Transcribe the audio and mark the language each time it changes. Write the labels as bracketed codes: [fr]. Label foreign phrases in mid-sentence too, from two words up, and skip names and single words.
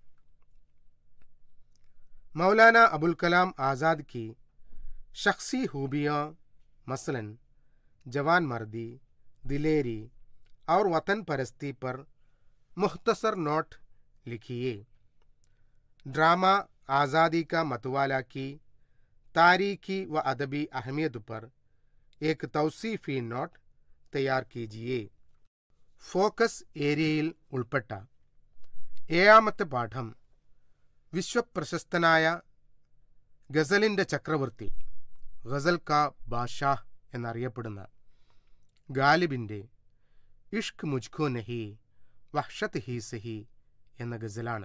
[ur] مولانا ابوالکلام آزاد کی شخصی خوبیاں مثلاً جواں مردی، دلیری اور وطن پرستی پر مختصر نوٹ لکھیے. ڈرامہ آزادی کا متوالا کی تاریخی و ادبی اہمیت پر ایک توصیفی نوٹ تیار کیجیے. [ml] ഫോക്കസ് ഏരിയയിൽ ഉൾപ്പെട്ട ഏഴാമത്തെ പാഠം വിശ്വപ്രശസ്തനായ ഗസലിൻ്റെ ചക്രവർത്തി, [ur] غزل کا بادشاہ [ml] എന്നറിയപ്പെടുന്ന ഗാലിബിൻ്റെ ഇഷ്ക് മുജ്കോ നഹി വഹ്ഷത് ഹി സഹി എന്ന ഗസലാണ്.